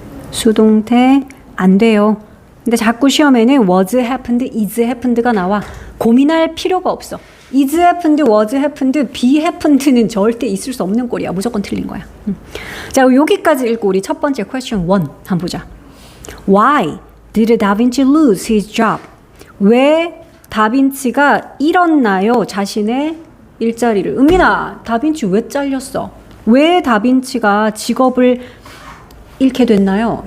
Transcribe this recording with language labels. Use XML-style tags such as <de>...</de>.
<ko>수동태 안 돼요. 근데 자꾸 시험에는 was happened, is happened가 나와. 고민할 필요가 없어. is happened, was happened, be happened는 절대 있을 수 없는 꼴이야. 무조건 틀린 거야. 자, 여기까지 읽고 우리 첫 번째 question 1 한번 보자.</ko> <en>Why did Da Vinci lose his job?</en> <ko>왜 다빈치가 잃었나요? 자신의 일자리를. 은민아, 다빈치 왜 잘렸어? 왜 다빈치가 직업을 잃게 됐나요?</ko>